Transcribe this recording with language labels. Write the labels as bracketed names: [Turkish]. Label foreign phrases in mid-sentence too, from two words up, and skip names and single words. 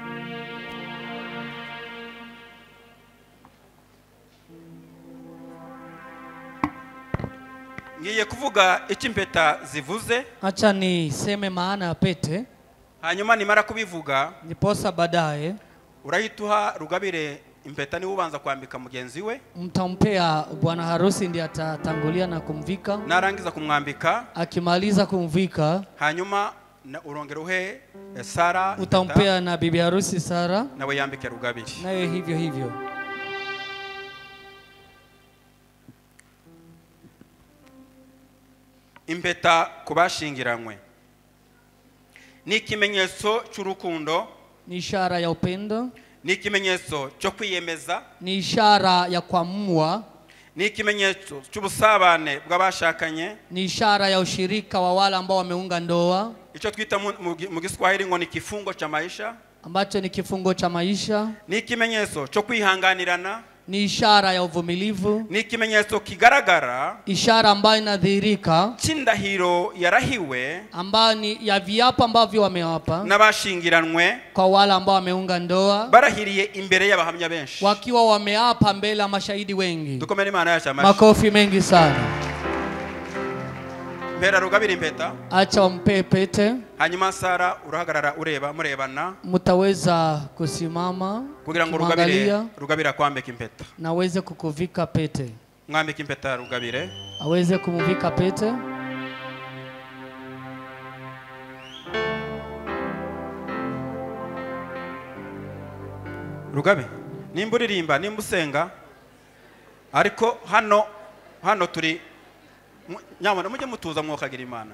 [Kinyarwanda] Ngiye kuvuga icyo impeta zivuze. [Swahili] Acha niseme maana ya pete. [Kinyarwanda] Hanyuma nimara kubivuga, [Swahili] niposa baadaye [Kinyarwanda] urahituha Rugabire impeta ni ubanza kwambika mugenzi we. [Swahili] Mtampea bwana harusi ndiye atatangulia na kumvika. [Kinyarwanda] Narangiza kumwambika. [Swahili] Akimaliza kumvika, [Kinyarwanda] hanyuma urongera uhe Sara. [Swahili] Utampea na bibi harusi Sara. [Kinyarwanda] Nawe yambike Rugabire. [Swahili] Nawe hivyo hivyo. [Kinyarwanda] Impeta kubashingiranywe ni ikimenyetso cy'urukundo, [Swahili] ni ishara ya upendo, [Kinyarwanda] ni ikimenyetso cyo kwiyemeza, [Swahili] ni ishara ya kuamua, [Kinyarwanda] ni ikimenyetso cy'ubusabane bw'abashakanye, [Swahili] ni ishara ya ushirika wa wale ambao wameunga ndoa, [Kinyarwanda] icyo twita mu Kiswahili ngo ni [Swahili] kifungo cha maisha, ambacho ni kifungo cha maisha, [Kinyarwanda] ni ikimenyetso cyo kwihanganirana, [Swahili] ni ishara ya uvumilivu, [Kinyarwanda] ni ikimenyetso kigaragara, [Swahili] ishara ambayo inadhihirika [Kinyarwanda] cy'indahiro yarahiwe, [Swahili] ambayo ni ya viapo ambavyo wamewapa [Kinyarwanda] n'abashingiranwe [Swahili] kwa wale ambao wameunga ndoa, [Kinyarwanda] barahiriye imbere y'abahamya benshi, [Swahili] wakiwa wameapa mbele ya mashahidi wengi. [Kinyarwanda] Dukomere Imana yacu amashi. [Swahili] Makofi mengi sana. [Kinyarwanda] Mpera Rugabire impeta. [Swahili] Acha wampe pete. [Kinyarwanda] Hanyuma Sara urahagarara ureba murebana. [Swahili] Mutaweza kusimama [Kinyarwanda] kugira ngo Rugabire akwambike impeta. [Swahili] Naweze kukuvika pete. [Kinyarwanda] Mwambike impeta Rugabire. [Swahili] Aweze kumuvika pete. [Kinyarwanda] Rugabe, nimba uririmba, nimba usenga, ariko hano turi nyamara mujye mutuza mwokagira Imana.